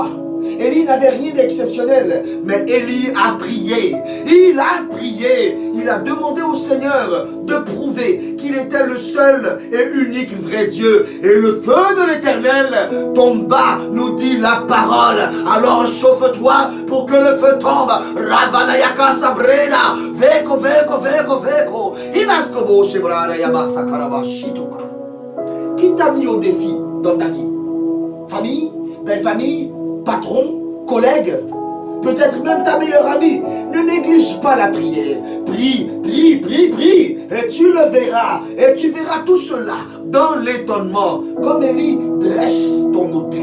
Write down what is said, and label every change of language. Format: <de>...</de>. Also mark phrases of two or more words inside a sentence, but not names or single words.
<fr>Élie n'avait rien d'exceptionnel, mais Élie a prié. Il a prié. Il a demandé au Seigneur de prouver qu'il était le seul et unique vrai Dieu. Et le feu de l'Éternel tomba, nous dit la parole. Alors chauffe-toi pour que le feu tombe. Rabanayaka sabrena, veko, veko, veko, veko. Inaskobo shebrara yabasa karabashituk. Qui t'a mis au défi dans ta vie? Famille, belle famille, patron, collègue, peut-être même ta meilleure amie. Ne néglige pas la prière. Prie, prie, prie, prie. Et tu le verras. Et tu verras tout cela dans l'étonnement. Comme Élie, dresse ton autel.</fr>